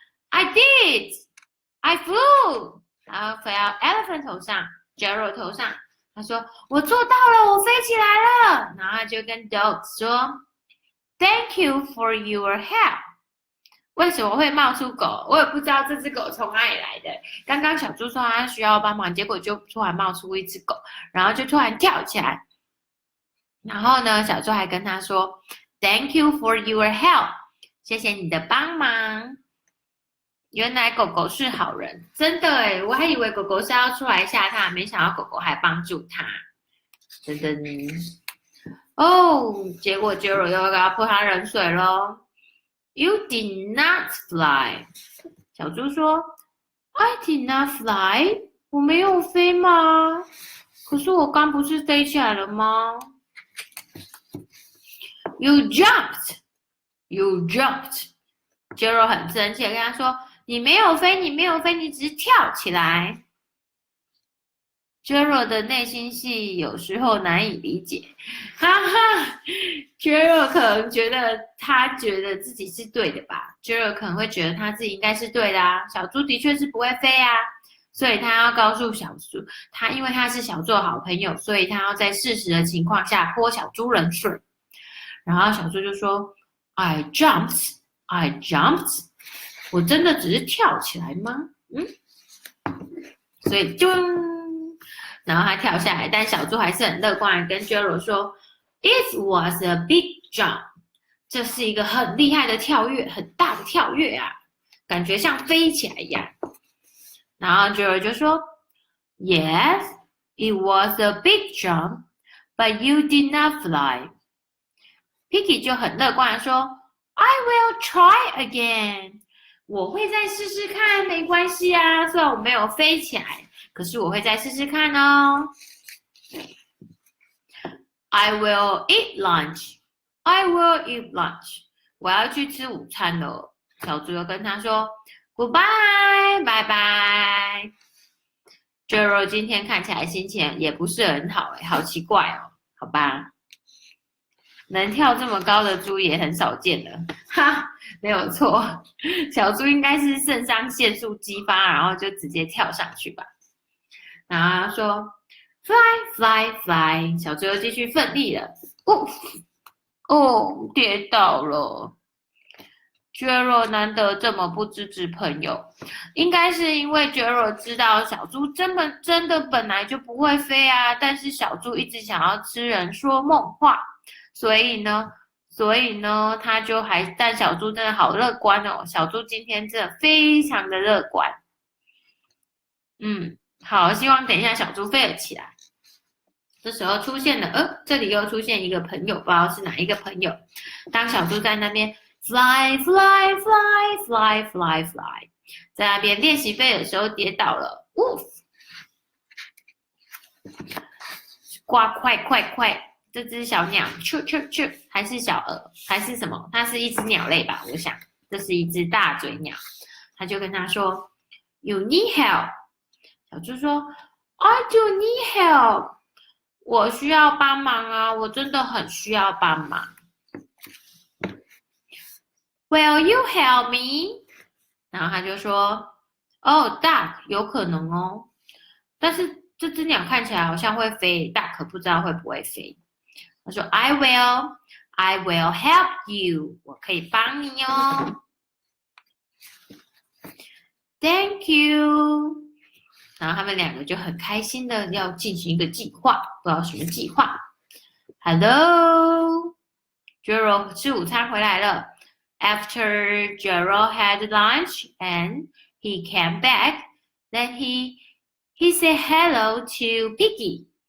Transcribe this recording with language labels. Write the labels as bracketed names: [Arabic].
[English] I did, I flew。 [Chinese] 然后飞到 Elephant 头上 ，Gerald 头上。他说：“我做到了，我飞起来了。” 然后他就跟 Dog 说 ： [English] “Thank you for your help。” [Chinese] 为什么会冒出狗？我也不知道这只狗从哪里来的。刚刚小猪说他需要帮忙，结果就突然冒出一只狗，然后就突然跳起来。然后呢，小猪还跟他说 ： [English] “Thank you for your help。” [Chinese] 谢谢你的帮忙。原来狗狗是好人，真的诶，我还以为狗狗是要出来吓他，没想到狗狗还帮助他。噔噔哦，结果 Jero 又要给他泼他冷水咯。 [English] You did not fly。 [Chinese] 小猪说 [English] I did not fly。 [Chinese] 我没有飞吗？可是我刚不是飞起来了吗？ [English] You jumped. You jumped. [Chinese] Jero 很生气的跟他说：“你没有飞，你没有飞，你只是跳起来。” Jero 的内心戏有时候难以理解，哈哈。 Jero 可能觉得他觉得自己是对的吧 ？Jero 可能会觉得他自己应该是对的啊。小猪的确是不会飞啊，所以他要告诉小猪，因为他是小猪的好朋友，所以他要在事实的情况下泼小猪冷水。然后小猪就说 ： [English] “I jumped, I jumped。 [Chinese] 我真的只是跳起来吗？所以就。” 然后他跳下来，但小猪还是很乐观的跟 Jero 说 ： [English] “It was a big jump。” [Chinese] 这是一个很厉害的跳跃，很大的跳跃啊，感觉像飞起来一样。然后 Jero 就说 [English] ：“Yes, it was a big jump, but you did not fly。” [Chinese] Piggy 就很乐观的说 ： [English] “I will try again。” [Chinese] 我会再试试看，没关系啊。虽然我没有飞起来，可是我会再试试看哦。 [English] I will eat lunch. I will eat lunch. [Chinese] 我要去吃午餐了。小猪又跟他说 Goodbye， 拜拜。 Jero 今天看起来心情也不是很好，好奇怪哦。好吧，能跳这么高的猪也很少见了，哈，没有错。小猪应该是肾上腺素激发，然后就直接跳上去吧。然后他说 [English] Fly, fly, fly。 [Chinese] 小猪又继续奋力了。跌倒了。 Jero 难得这么不支持朋友，应该是因为 Jero 知道小猪真的本来就不会飞啊，但是小猪一直想要吃人说梦话，所以呢，他就但小猪真的好乐观哦，小猪今天真的非常的乐观。好，希望等一下小猪飞了起来。这时候出现了，这里又出现一个朋友，不知道是哪一个朋友。当小猪在那边 [English] fly fly fly fly fly fly， [Chinese] 在那边练习飞的时候跌倒了，快！这只小鸟，啾，还是小鹅，还是什么？它是一只鸟类吧？我想，这是一只大嘴鸟。他就跟他说 [English] ，You need help。 [Chinese] 小猪说 [English] ，I do need help。 [Chinese] 我需要帮忙啊，我真的很需要帮忙。 [English] Will you help me？ [Chinese] 然后他就说 ， [English] Oh, duck， [Chinese] 有可能哦。但是这只鸟看起来好像会飞，大可不知道会不会飞。他说 [English] I will help you， [Chinese] 我可以帮你哦。 [English] Thank you。 [Chinese] 然后他们两个就很开心的要进行一个计划，不知道什么计划。 Hello， Jero 吃午餐回来了。 [English] After Jero had lunch and he came back, then he said hello to Piggy.